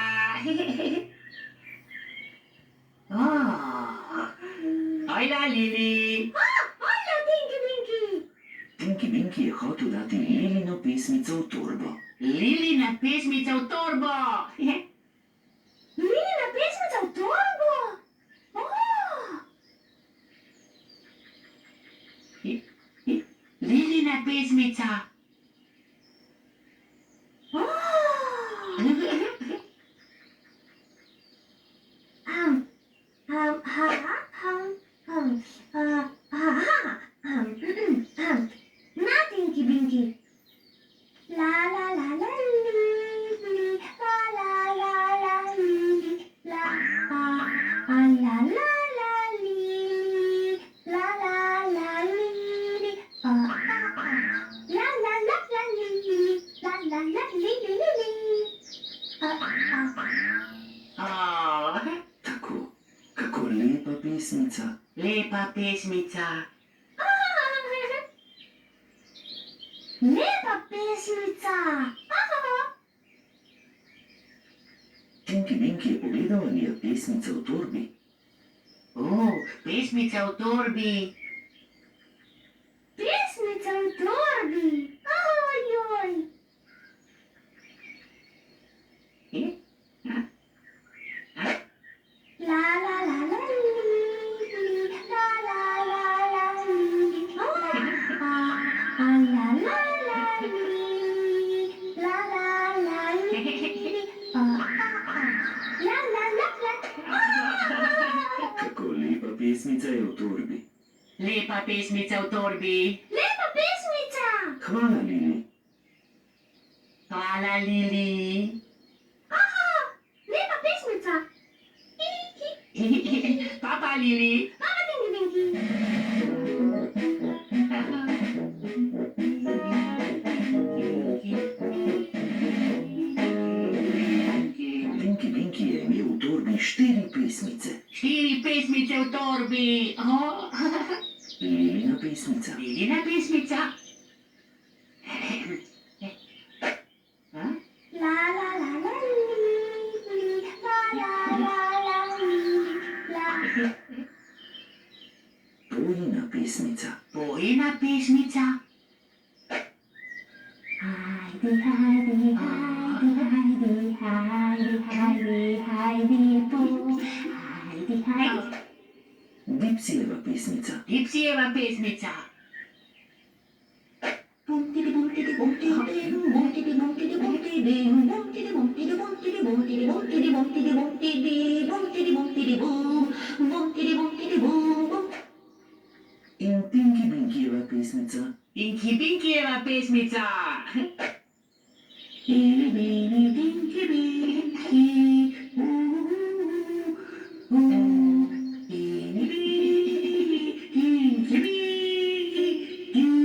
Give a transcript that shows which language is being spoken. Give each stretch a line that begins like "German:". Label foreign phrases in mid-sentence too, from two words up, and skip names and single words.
Slovenian: Oh. Hola, Lili. Hola, Pinky Pinky. Tinky Winky je hotel dati Lilino pesmico v torbo. Lilina pesmica v torbo. Lilina pesmica v torbo. Lilina pesmica. Na, Tinky Winky. La la la la li, li, la la la la li, la la la la li, la la la li, la la la la li, la la la li li li li. Oh. Tako, kako lepa pesmica. Lepa pesmica. Lepa pesmica. Tinky Winky je pogledal, ali je pesmica v torbi. Pesmica v torbi. Pesmica v torbi. Ojoj. La la la la li, la la la la li, la la la li, la la la li, la la la la. Kako lepa pesmica je v torbi. Lepa pesmica v torbi. Lepa pesmica. Hvala, Lili. Hvala, Lili. Lepa pesmica. Papa, Lili. Mama Tinky Winky. Tinky Winky je imel v torbi 4 pesmice. 4 pesmice v torbi. Lilina pesmica. Lilina pesmica. La la la la li, la la la la li, la. Pojina pesmica. Pojina pesmica. Heidi, Heidi, Heidi, Heidi, Heidi, Heidi, Bo. Heidi, Heidi. Dipsijeva pesmica. Dipsijeva pesmica. Bum tidi bum tidi bum tidi ding, bum tidi bum tidi bum tidi ding, bum tidi bum tidi bum tidi bum tidi bum tidi bum tidi bum tidi, bum tidi bum tidi bum, bum tidi bum tidi bum, bum. In Tinky Winkijeva pesmica. Pinky Pinkijeva pesmica. Bili bili binki binki, Bili, bili, pinky, pinky,